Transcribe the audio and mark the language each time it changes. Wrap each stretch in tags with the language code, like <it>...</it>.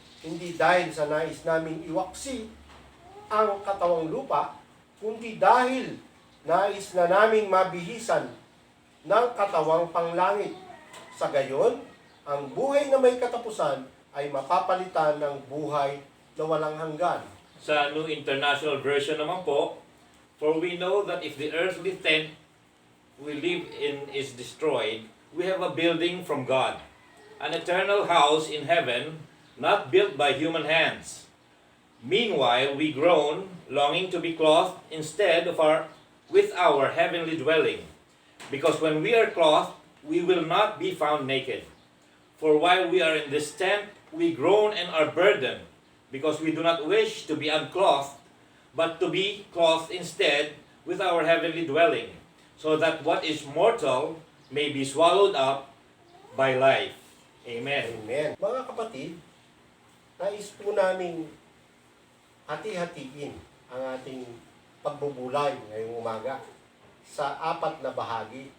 <tl>Hindi dahil sa nais naming iwaksi ang katawang lupa, kundi dahil nais na naming mabihisan ng katawang panglangit. Sa gayon, ang buhay na may katapusan ay mapapalitan ng buhay na walang hanggan. Sa New International Version naman po,</tl> <en>for we know that if the earthly tent we live in is destroyed, we have a building from God, an eternal house in heaven, not built by human hands. Meanwhile, we groan, longing to be clothed instead of with our heavenly dwelling. Because when we are clothed, we will not be found naked. For while we are in this tent, we groan and are burdened, because we do not wish to be unclothed, but to be clothed instead with our heavenly dwelling, so that what is mortal may be swallowed up by life. Amen. Amen.</en> <tl>Mga kapatid, nais po namin hati-hatiin ang ating pagbubulay ngayong umaga sa 4 na bahagi.</tl>